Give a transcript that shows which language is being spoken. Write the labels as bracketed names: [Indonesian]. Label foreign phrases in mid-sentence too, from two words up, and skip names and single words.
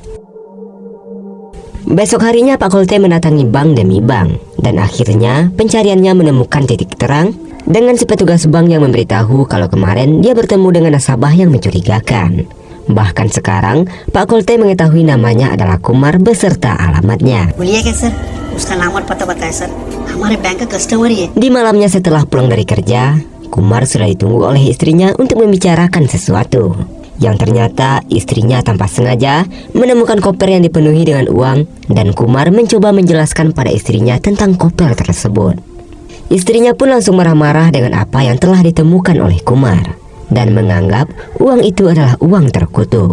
[Indonesian] Besok harinya Pak Kolte mendatangi bank demi bank, dan akhirnya pencariannya menemukan titik terang dengan si petugas bank yang memberitahu kalau kemarin dia bertemu dengan nasabah yang mencurigakan. Bahkan sekarang Pak Kolte mengetahui namanya adalah Kumar beserta alamatnya. [Hindi] बोलिए क्या सर, उसका नाम और पता बताएं सर, हमारे बैंक का कस्टमर ही है। [Indonesian] Di malamnya setelah pulang dari kerja, Kumar sudah ditunggu oleh istrinya untuk membicarakan sesuatu. Yang ternyata istrinya tanpa sengaja menemukan koper yang dipenuhi dengan uang, dan Kumar mencoba menjelaskan pada istrinya tentang koper tersebut. Istrinya pun langsung marah-marah dengan apa yang telah ditemukan oleh Kumar dan menganggap uang itu adalah uang terkutuk.